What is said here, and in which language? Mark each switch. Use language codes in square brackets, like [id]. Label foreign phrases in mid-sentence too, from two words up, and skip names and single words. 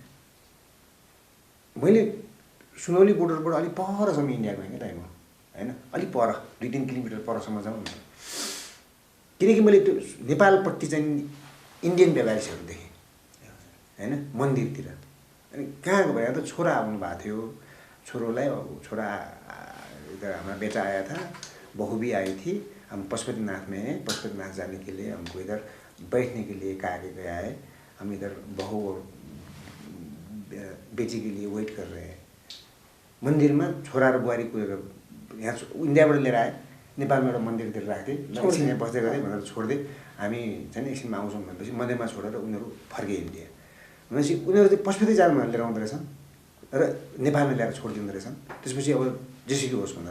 [ne] मैले सुनौली बोर्डरबाट अलिक परसम्म इन्डिया गएँ क्या दाइ म होइन अलिक पर 2-3 किलोमिटर परसम्म जाउँ न किनकि मैले त्यो नेपालपट्टि चाहिँ इन्डियन व्यापारीहरू देखेँ होइन मन्दिरतिर अनि कहाँको भयो त छोरा आउनु भएको थियो छोरोलाई छोरा [hi] इधर हमारा बेटा आया था बहू भी आई थी हम पशुपतिनाथ में हैं पशुपतिनाथ जाने के लिए हमको इधर बैठने के लिए कहा गया है हम इधर बहू और बेटी के लिए वेट कर रहे हैं मंदिर में [ne] छोरा र बुहारी कुदेर यहाँ इन्डियाबाट लिएर आए नेपालमा एउटा मन्दिरतिर राख्थे एकछिन यहाँ बस्दै गरे भनेर छोड्दै हामी चाहिँ एकछिनमा आउँछौँ भनेपछि मन्दिरमा छोडेर उनीहरू फर्के इन्डिया भनेपछि उनीहरू चाहिँ पशुपति जानु भनेर लिएर आउँदो रहेछन् र नेपालमा ल्याएर छोडिदिँदो रहेछन् त्यसपछि अब जेसुकै होस् भनेर